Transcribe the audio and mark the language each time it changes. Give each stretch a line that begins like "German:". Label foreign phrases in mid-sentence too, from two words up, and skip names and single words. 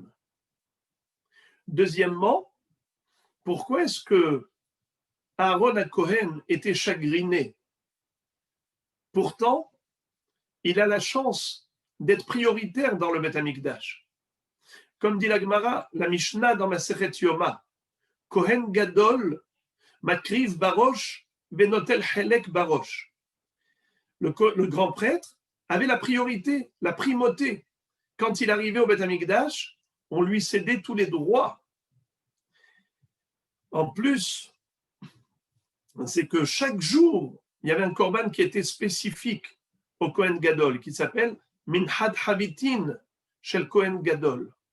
French: Deuxièmement, pourquoi est-ce que Aaron à Cohen était chagriné? Pourtant, il a la chance d'être prioritaire dans le Beth Amikdash. Comme dit la Gemara, la Mishnah dans Masechet Yoma,
Hebrew: כהן גדול מקריב בראש ונוטל חלק בראש.
French: Le grand prêtre avait la priorité, la primauté. quand il arrivait au Beth Amikdash, on lui cédait tous les droits. En plus, c'est que chaque jour, il y avait un korban qui était spécifique au Kohen Gadol, qui s'appelle
Hebrew: מנחת חביתין של כהן גדול.